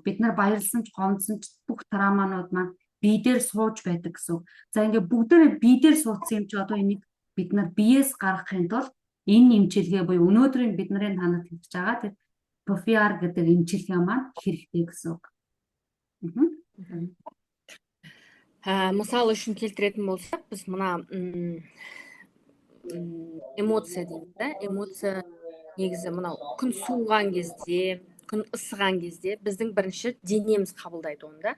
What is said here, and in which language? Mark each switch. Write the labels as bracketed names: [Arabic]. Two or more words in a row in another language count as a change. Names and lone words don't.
[Mongolian] Бид нар баярлсан ч, гомдсон ч бүх травманууд маань бие дээр сууж байдаг гэсэн. За ингээд бүгдээрээ бие дээр суудсан юм чи одоо энийг бид нар биеэс гаргахын тулд энэ эмчилгээ буюу өнөөдрийн бид нарын танад хэлж байгаа тэр PFR гэдэг эмчилгээ маань хэрэгтэй гэсэн. [Kazakh] Мысал үшін келтіретін болсақ, біз мына эмоция дейміз да. Эмоция негізі мынау күн суыған кезде, күн ысыған кезде біздің бірінші денеміз қабылдайды оны да.